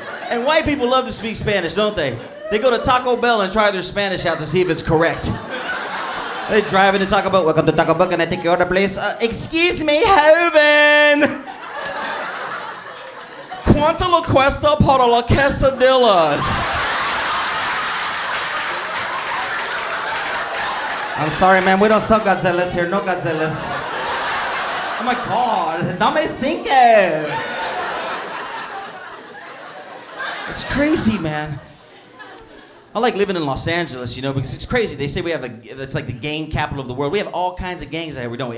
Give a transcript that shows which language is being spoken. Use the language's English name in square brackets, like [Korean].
[English] And white people love to speak Spanish, don't they? They go to Taco Bell and try their Spanish out to see if it's correct. They drive into Taco Bell. Welcome to Taco Bell. Can I take your order, please? Excuse me, Hoven. [Spanish] ¿Cuánto lo cuesta para la quesadilla? [English] I'm sorry, man. We don't sell Godzillas here. No Godzillas. Oh my God. [Spanish] Dame cinco. [English] It's crazy, man. I like living in Los Angeles, you know, because it's crazy. They say it's like the gang capital of the world. We have all kinds of gangs out here, don't we?